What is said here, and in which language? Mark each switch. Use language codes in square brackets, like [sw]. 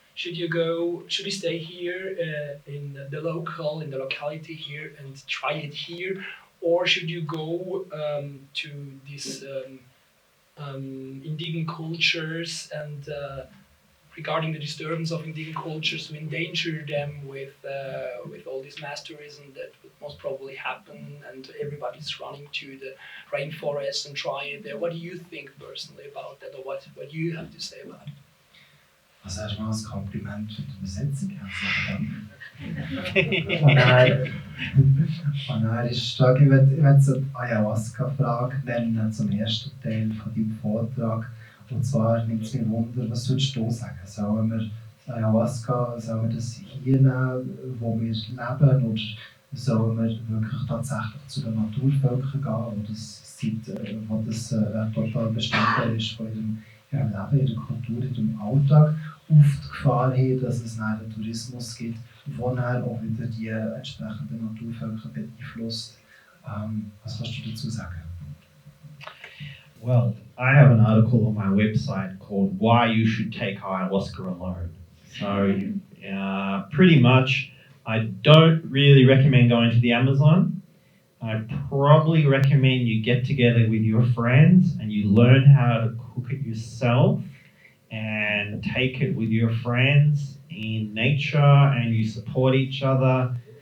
[en] Should you stay here in the locality here and try it here, or should you go to these indigenous cultures and regarding the disturbance of indigenous cultures to endanger them with all this mass tourism that would most probably happen, and everybody's running to the rainforest and try it there. What do you think personally about that, or what do you have to say about it? [de] Also erstmal ein Kompliment für die Übersetzung. Und dann ist stark, ich werde so die Ayahuasca-Frage nennen zum ersten Teil von deinem Vortrag. Und zwar nimmt es mich Wunder, was würdest du sagen? Sollen wir Ayahuasca, sollen wir das hier nehmen, wo wir leben, oder sollen wir wirklich tatsächlich zu den Naturvölkern gehen, wo das total Bestandteil ist von ihrem Leben, ihrer Kultur, ihrem Alltag, auf die Gefahr hin, dass es einen Tourismus gibt, der dann auch wieder die entsprechenden Naturvölker beeinflusst. Was kannst du dazu sagen? [en] Well, I have an article on my website called Why You Should Take Ayahuasca Alone. So, pretty much, I don't really recommend going to the Amazon. I probably recommend you get together with your friends and you learn how to cook it yourself and take it with your friends in nature, and you support each other.